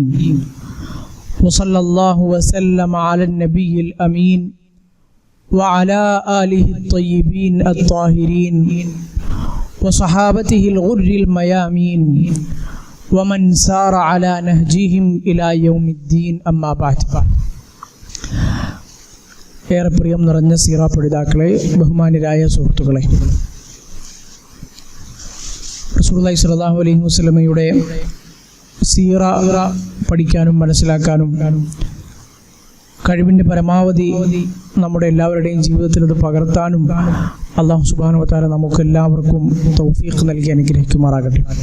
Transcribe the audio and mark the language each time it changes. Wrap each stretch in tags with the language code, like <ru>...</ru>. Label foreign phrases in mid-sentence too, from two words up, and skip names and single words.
<ar>وصلى الله وسلم على النبي الأمين وعلى آله الطيبين الطاهرين وصحابته الغر الميامين ومن سار على نهجهم إلى يوم الدين. أما بعد.</ar> <ml>ഏറെ പ്രിയം നിറഞ്ഞ സീറ പഠിതാക്കളെ, ബഹുമാന്യരായ സുഹൃത്തുക്കളെ,</ml> <ar>رسول الله صلى الله عليه وسلم</ar> <ml>സീറ പഠിക്കാനും മനസ്സിലാക്കാനും കഴിവിൻ്റെ പരമാവധി നമ്മുടെ എല്ലാവരുടെയും ജീവിതത്തിൽ അത് പകർത്താനും</ml> <ar>الله سبحانه و تعالى</ar> <ml>നമുക്ക് എല്ലാവർക്കും തൗഫീഖ് നൽകി അനുഗ്രഹിക്കുമാറാകട്ടെ.</ml>